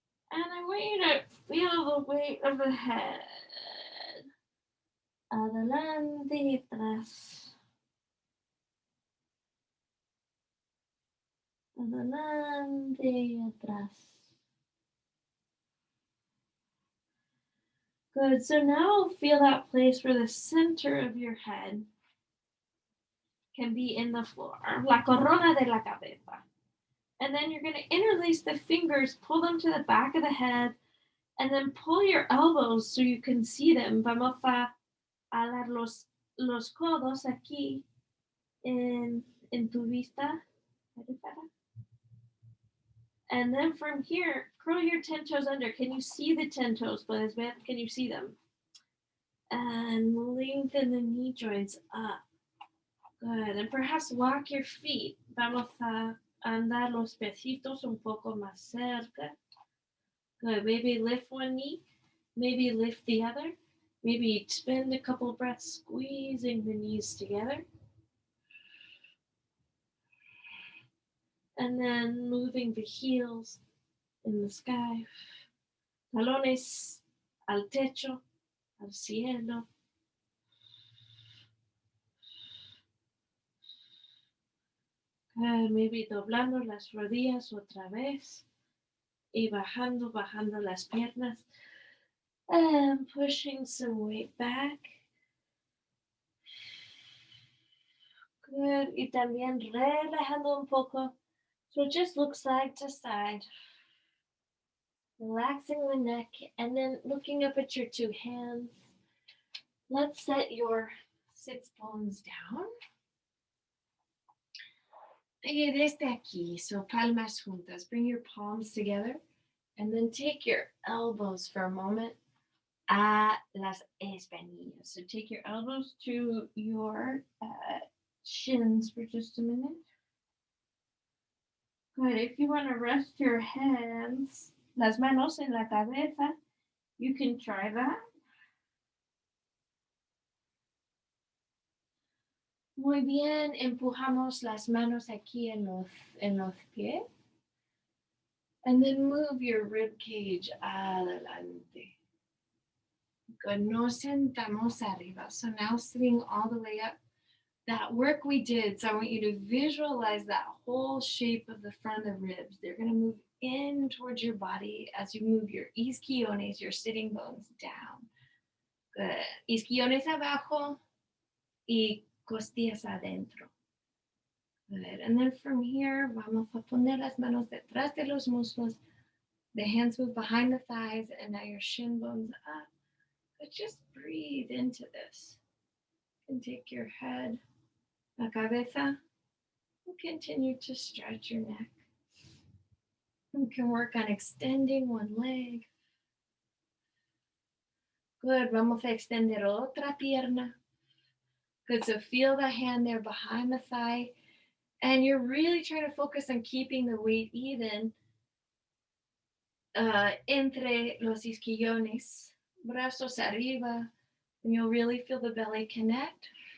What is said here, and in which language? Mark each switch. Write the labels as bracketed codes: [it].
[en] And I want you to feel the weight of the head. [es] Adelante y atrás. Adelante y atrás. [en] Good. So now feel that place where the center of your head can be in the floor. [es] La corona de la cabeza. [en] And then you're going to interlace the fingers, pull them to the back of the head, and then pull your elbows so you can see them. [es] Vamos a alar los codos aquí en tu vista. [en] And then from here, curl your 10 toes under. Can you see the 10 toes? [es] Puedes ver? [en] Can you see them? And lengthen the knee joints up. Good. And perhaps walk your feet. [es] Vamos a andar los piecitos un poco más cerca. [en] Good. Maybe lift one knee. Maybe lift the other. Maybe spend a couple breaths squeezing the knees together. And then moving the heels in the sky. [es] Talones al techo, al cielo. Maybe doblando las rodillas otra vez. Y bajando las piernas. [en] And pushing some weight back. Good. [es] Y también relajando un poco. [en] So just look side to side. Relaxing the neck and then looking up at your 2 hands. Let's set your sits bones down. [es] Y desde aquí, so palmas juntas. [en] Bring your palms together and then take your elbows for a moment [es] a las espinillas. [en] So take your elbows to your shins for just a minute. Good. If you want to rest your hands, [es] las manos en la cabeza, [en] you can try that. [es] Muy bien, empujamos las manos aquí en los pies. [en] And then move your rib cage [es] adelante. [en] Good. [es] Nos sentamos arriba. [en] So now sitting all the way up. That work we did, so I want you to visualize that whole shape of the front of the ribs. They're going to move in towards your body as you move your isquiones, your sitting bones down. Good. [es] Isquiones abajo y costillas adentro. [en] Good. And then from here, [es] vamos a poner las manos detrás de los muslos. [en] The hands move behind the thighs, and now your shin bones up. But just breathe into this. And take your head, [es] la cabeza, [en] and continue to stretch your neck. You can work on extending one leg. Good. [es] Vamos a extender otra pierna. [en] Good. So feel the hand there behind the thigh. And you're really trying to focus on keeping the weight even [es] entre los isquiones. Brazos arriba. [en] And you'll really feel the belly connect.